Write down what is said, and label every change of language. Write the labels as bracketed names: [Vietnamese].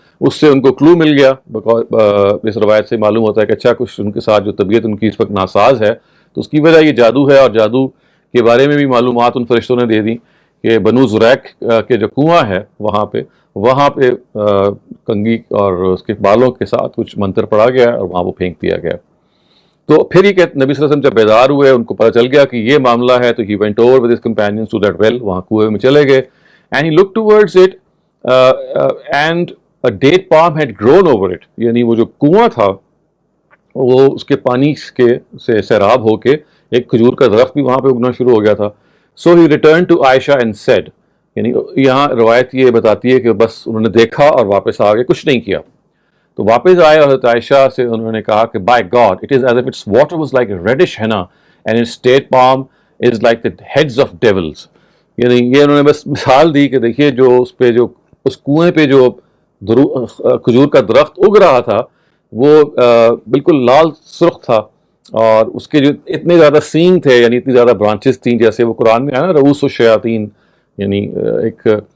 [Urdu] اس سے ان کو کلو مل گیا. اس روایت سے معلوم ہوتا ہے کہ اچھا کچھ ان کے ساتھ جو طبیعت ان کی اس وقت ناساز ہے تو اس کی وجہ یہ جادو ہے. اور جادو کے بارے میں بھی معلومات ان فرشتوں نے دے دی کہ بنو زریق کے جو کنواں ہے وہاں پہ کنگھی اور اس کے بالوں کے ساتھ کچھ منتر پڑا گیا اور وہاں وہ پھینک دیا گیا. تو پھر یہ کہ نبی صلی اللہ علیہ وسلم جب بیدار ہوئے ان کو پتہ چل گیا کہ یہ معاملہ ہے تو [English] he went over with his companions to that well. [Urdu] وہاں کنویں میں چلے گئے [English] and he looked towards it and a date palm had grown over it. [Urdu] یعنی وہ جو کنواں تھا وہ اس کے پانی سے سیراب ہو کے ایک کھجور کا درخت بھی وہاں پہ اگنا شروع ہو گیا تھا. [English] So he returned to Aisha and said, [Urdu] یعنی یہاں روایت یہ بتاتی ہے کہ بس انہوں نے دیکھا اور واپس آ گئے، کچھ نہیں کیا. تو واپس آئے اور حضرت عائشہ سے انہوں نے کہا کہ [English] by God, it is as if its water was like a reddish henna and its date palm is like the heads of devils. [Urdu] یعنی یہ انہوں نے بس مثال دی کہ دیکھیے جو اس کنویں پہ جو کھجور کا درخت اگ رہا تھا وہ بالکل لال سرخ تھا، اور اس کے جو اتنے زیادہ سینگ تھے، یعنی اتنی زیادہ برانچز تھیں، جیسے وہ قرآن میں ہے نا رؤوس الشیاطین، یعنی ایک